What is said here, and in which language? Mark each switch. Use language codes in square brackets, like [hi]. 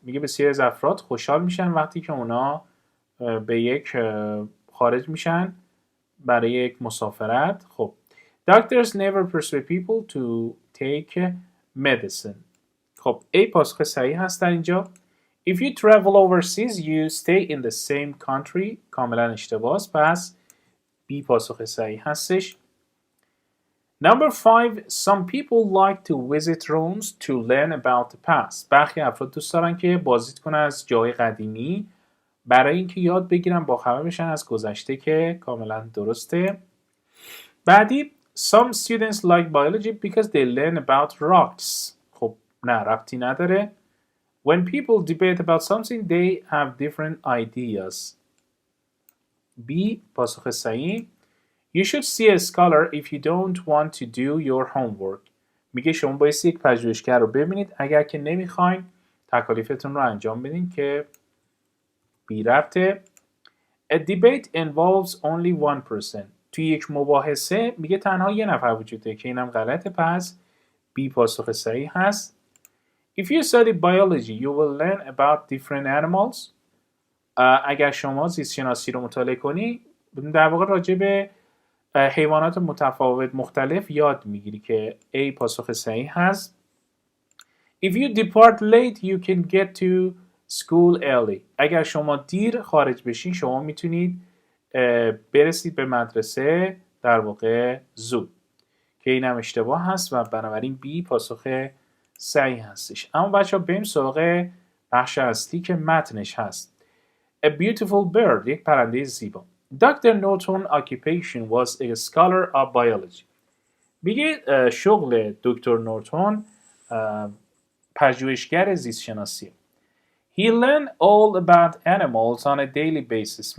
[fa] میگه بسیاری از افراد خوشحال میشن وقتی که اونا به یک خارج میشن برای یک مسافرت. [en] خب Doctors never persuade people to take medicine. [fa] خب A پاسخ صحیح هست در اینجا. [en] If you travel overseas, you stay in the same country. [fa] کاملا اشتباه است. پس B پاسخ صحیح هستش. [en] Number 5. Some people like to visit ruins to learn about the past. [fa] برخی افراد دوست دارن که بازدید کنن از جای قدیمی برای اینکه یاد بگیرن با خبر بشن از گذشته که کاملا درسته. بعدی [en] Some students like biology because they learn about rocks. [fa] خب نه ربطی نداره. [en] When people debate about something, they have different ideas. [fa] B. پاسخ صحیح. [en] You should see a scholar if you don't want to do your homework. [fa] میگه شما بایستی یک پژوهشگر رو ببینید اگر که نمیخواین تکالیفتون رو انجام بدین که بی ربطه. [en] A debate involves only one person. [fa] توی یک مباحثه میگه تنها یه نفر وجود داره که اینم غلطه، پس بی پاسخ صحیح هست. [en] If you study biology, you will learn about different animals. [fa] اگر شما زیست شناسی رو مطالعه کنی در واقع راجع به حیوانات متفاوت مختلف یاد میگیری که A پاسخ صحیح هست. [en] If you depart late, you can get to school early. [fa] اگر شما دیر خارج بشین شما میتونید برسید به مدرسه در واقع زود، که اینم اشتباه هست و بنابراین B پاسخ صحیح هستش. اما بچه ها بریم سراغ بخش اصلی که متنش هست. [en] A beautiful bird، [fa] یک پرنده زیبا. [en] Dr. Norton occupation was a scholar of biology. [fa] میگه شغل دکتر نورتون پژوهشگر زیست شناسی. [en] He learned all about animals on a daily basis.